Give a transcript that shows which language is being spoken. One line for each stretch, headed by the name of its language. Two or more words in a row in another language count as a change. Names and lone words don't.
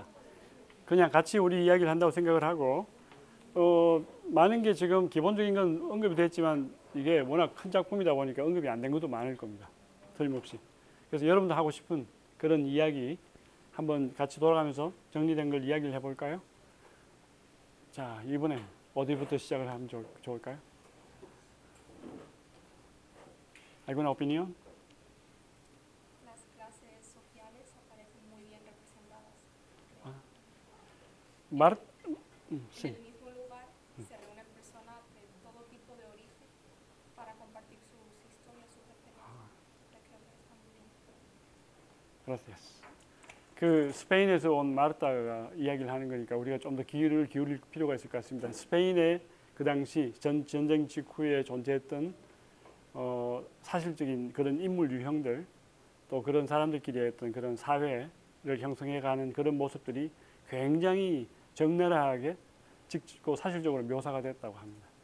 Korean: 그냥 같이 우리 이야기를 한다고 생각을 하고 많은 게 지금 기본적인 건 언급이 됐지만 이게 워낙 큰 작품이다 보니까 언급이 안 된 것도 많을 겁니다. 틀림없이. 그래서 여러분도 하고 싶은 그런 이야기 한번 같이 돌아가면서 정리된 걸 이야기를 해볼까요? 자, 이번에 어디부터 시작을 하면 좋을까요?
Spanish: ¿Alguna opinión? Las clases sociales aparecen muy bien representadas. Sí. En el mismo lugar se reúnen personas de todo tipo de origen para compartir sus historias, sus experiencias. Creo que está muy bien. Gracias.
Korean: 그 스페인에서 온 마르타가 이야기를 하는 거니까 우리가 좀 더 귀를 기울일 필요가 있을 것 같습니다. 스페인의 그 당시 전쟁 직후에 존재했던 사실적인 그런 인물 유형들 또 그런 사람들끼리 어떤 그런 사회를 형성해가는 그런 모습들이 굉장히 적나라하게 직고 사실적으로 묘사가 됐다고 합니다.